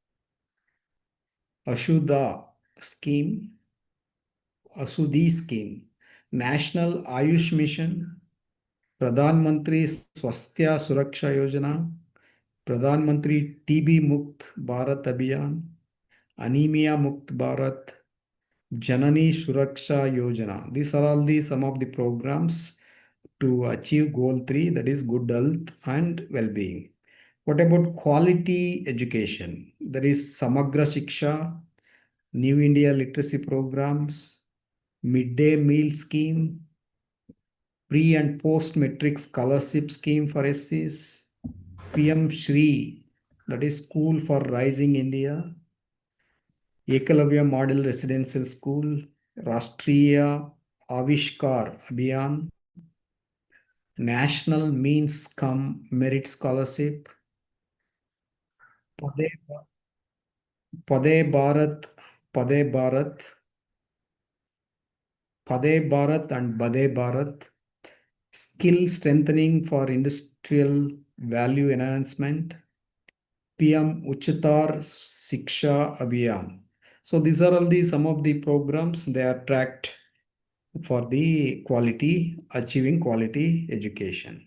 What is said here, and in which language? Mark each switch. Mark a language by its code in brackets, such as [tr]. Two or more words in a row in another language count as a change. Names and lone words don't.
[en] Ashuda Scheme, Asudi Scheme, National Ayush Mission, Pradhan Mantri Swasthya Suraksha Yojana, Pradhan Mantri TB Mukt Bharat Abhiyan, Anemia Mukt Bharat, Janani Suraksha Yojana. These are all the some of the programs to achieve goal 3, that is good health and well-being. What about quality education? There is Samagra Shiksha, New India literacy programs, midday meal scheme, pre and post metric scholarship scheme for SCs, PM Shri, that is School for Rising India, Ekalavya Model Residential School, Rashtriya Avishkar Abhiyan, National Means Cum Merit Scholarship, Pade, Pade Bharat, Pade Bharat, Pade Bharat and Bade Bharat, skill strengthening for industrial value enhancement, PM Uchatar Shiksha Abhiyan. So these are all the some of the programs they are tracked for the quality, achieving quality education.